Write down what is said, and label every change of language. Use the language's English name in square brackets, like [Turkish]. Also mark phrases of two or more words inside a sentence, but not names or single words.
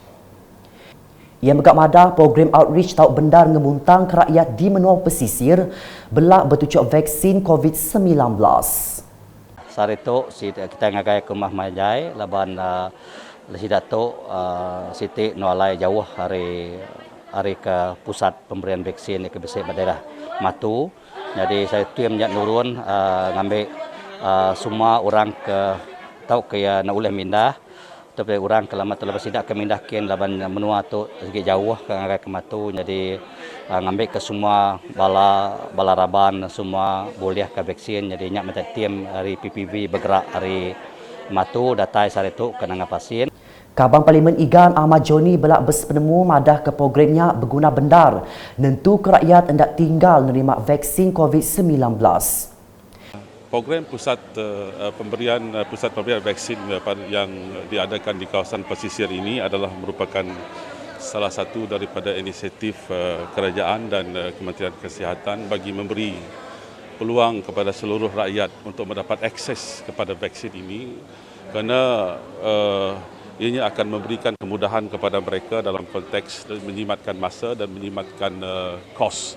[Iban] Ia megak madah program outreach tau bendar ngemuntang ke rakyat di menua pesisir belak bertucuk vaksin COVID-19. Sari tu kita ngagai ke Rumah Majai laban sidak tu Siti nualai jauh hari ke pusat pemberian vaksin ke besar daerah Matu. [Malay] Jadi saya tim yang nurun ngambil semua orang ke tau ke nak uleh mindah tapi orang ke lama telah bersidak ke mindah kin [Iban] laban menua tu sedikit jauh ke ngagai ke Matu. [Malay] Jadi ngambil ke semua bala raban semua boleh ke vaksin. [Iban] Jadi nyak macam tim hari PPV bergerak hari Matu datai sari tu ke nanga pasien. Kabang Parlimen Igan Ahmad Joni belak bersepenemu madah ke programnya berguna bendar nentu ke rakyat hendak tinggal menerima vaksin COVID-19. [Malay] Program pusat pemberian vaksin yang diadakan di kawasan pesisir ini adalah merupakan salah satu daripada inisiatif kerajaan dan Kementerian Kesihatan bagi memberi peluang kepada seluruh rakyat untuk mendapat akses kepada vaksin ini kerana ianya akan memberikan kemudahan kepada mereka dalam konteks menjimatkan masa dan menjimatkan kos.